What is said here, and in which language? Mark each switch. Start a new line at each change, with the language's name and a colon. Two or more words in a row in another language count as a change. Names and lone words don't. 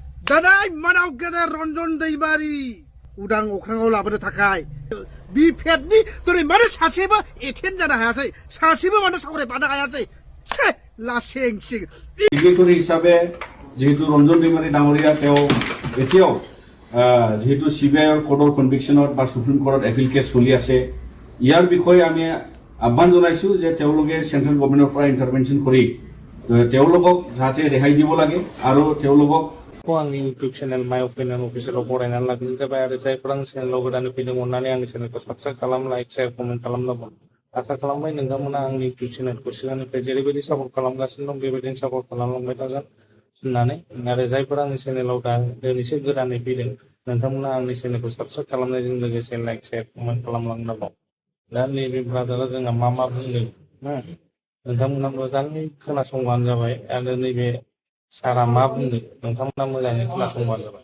Bodo: दानाय मानाव गेदेर रन्जन दैमारि उदां अख्राङाव लाबोनो थाखाय बिफेबनि दिनै मानो सासेबो एटेन्ड जानो हायासै सासेबो मानो सावरायफानो हायासै लासेंसिं सिग्नेटरि हिसाबै जिहेतु
Assamese: रन्जन दैमारि डाঙৰীয়া তেওঁ এতিয়াও যেহেতু সিবিআইৰ কোডৰ কনভিকশ্যনত বা সুপ্ৰিম কোৰ্টত এপিল কেছ চলি আছে ইয়াৰ বিষয়ে আমি আহ্বান জনাইছো যে তেওঁলোকে চেন্ট্ৰেল গভৰ্ণমেণ্টৰ পৰা ইণ্টাৰভেনশ্যন কৰি তেওঁলোকক যাতে ৰেহাই দিব লাগে আৰু তেওঁলোকক
Bodo: आंनि इउटुब चेनेल माय अपिनियन अफिसियेलाव बरायनानै लाग्रोनाय जाबाय आरो जायफोर आंनि चेनेलाव गोदानै फैदों अननानै आंनि चेनेलखौ साबस्क्राइब खालाम लाइक शेयार कमेन्ट खालामनांगौ आसा खालामबाय नोंथांमोना आंनि इउटुब चेनेलखौ सिगांनिफ्राय जेरैबायदि सापर्ट खालामगासिनो दं बेबायदिनो सापर्ट खालामलांबाय थागोन होननानै आरो जायफोर आंनि चेनेलाव दा दिनैसो गोदानै फैदों नोंथांमोना आंनि चेनेलखौ साबस्क्राइब खालामनायजों लोगोसे लाइक शेयार कमेन्ट खालामलांनांगौ दा नैबे ब्रादारा जोंहा मा बुंदों नोंथांमोना मोजाङै खोनासंबानो जाबाय आरो नैबे सारा मा बुंदों नोंथांमोना मोजाङै खोनासंबानो जाबाय